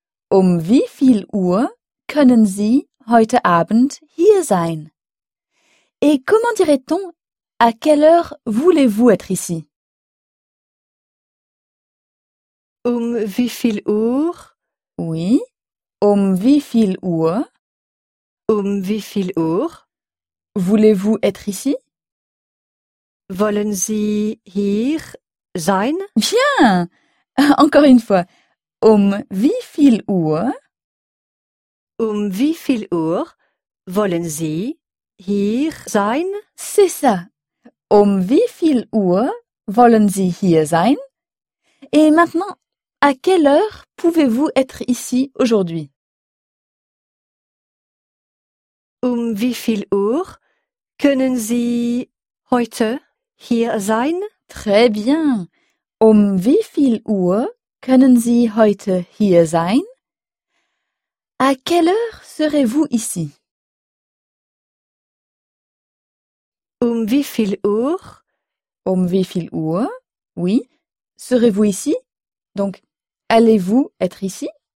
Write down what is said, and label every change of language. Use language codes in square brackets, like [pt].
[de] Um wie viel Uhr können Sie heute Abend hier sein? [fr] Et comment dirait-on à quelle heure voulez-vous être ici? [de] Um wie viel Uhr? Oui. Um wie viel Uhr? Um wie viel Uhr? [fr] Voulez-vous être ici? [de] Wollen Sie hier sein? [fr] Bien! Encore une fois. [de] Um wie viel Uhr? Um wie viel Uhr wollen Sie hier sein? [fr] C'est ça. [de] Um wie viel Uhr wollen Sie hier sein? [fr] Et maintenant, à quelle heure pouvez-vous être ici aujourd'hui? [de] Um wie viel Uhr können Sie heute hier sein? [fr] Très bien. [de] Um wie viel Uhr können Sie heute hier sein? [fr] À quelle heure serez-vous ici? [de] Um wie viel Uhr? Um wie viel Uhr? [fr] Oui. Serez-vous ici? Donc, allez-vous être ici?